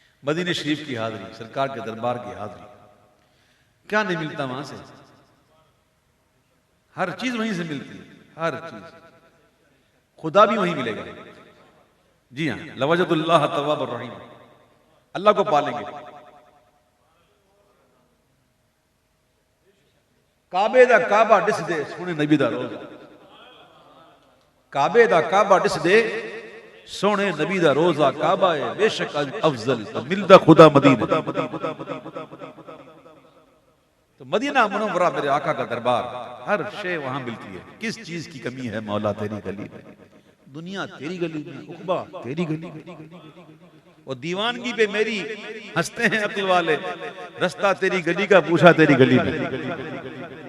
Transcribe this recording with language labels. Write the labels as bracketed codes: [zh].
[ur] مدینہ شریف کی حاضری، سرکار کے دربار کی حاضری، کیا نہیں ملتا وہاں سے؟ ہر چیز وہیں سے ملتی ہے، ہر چیز. خدا بھی وہیں ملے گا. جی ہاں، [ar] لوجد اللہ تواب الرحیم، [ur] اللہ کو پالیں گے. [pa] کعبے دا کعبہ ڈس دے سونے نبی دا روزہ، کعبے دا کعبہ ڈس دے سونے نبی دا روزہ، کعبہ ہے بے شک افضل ملدہ خدا مدینہ. [ur] تو مدینہ منورہ میرے آقا کا دربار، ہر شے وہاں ملتی ہے. کس چیز کی کمی ہے مولا تیری گلی میں؟ دنیا تیری گلی میں، عقبہ تیری گلی میں، اور دیوانگی پہ میری ہنستے ہیں عقل والے، رستہ تیری گلی کا پوچھا تیری گلی میں.